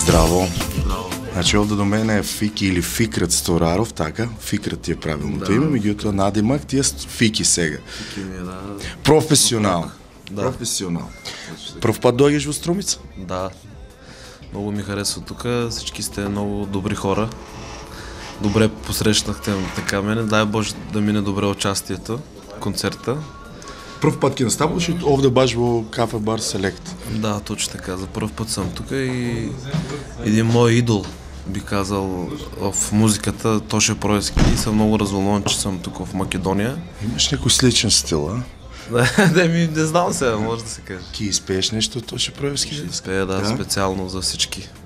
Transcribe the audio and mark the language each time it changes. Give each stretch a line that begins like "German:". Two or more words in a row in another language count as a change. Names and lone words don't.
Macedonian: Здраво! Здраво. Значи овде до мене е Фики или Фикрат Стораров, така? Фикрат ти е правилното име, меѓутоа надимак ти е Фики сега. Фики ми е, да. Професионално. Да. Професионално.
Bulgarian: Пръв път дойдеш в Струмица? Да. Много ми харесва тук, всички сте много добри хора. Добре посрещнахте така мене, дай Боже да мине добре участието, концерта.
Macedonian: Пръв път ки наставаш и овде баш во кафе бар Селект.
Bulgarian: Да, точно така, за първ път съм тук и един мой идол, би казал, в музиката, Тоше Проевски, и съм много развълнуван, че съм тук в Македония. Имаш някой сличен стил, а? Не знам сега, може да се каже. Ки изпееш нещо Тоше Проевски? Ще изпея, да, специално за всички.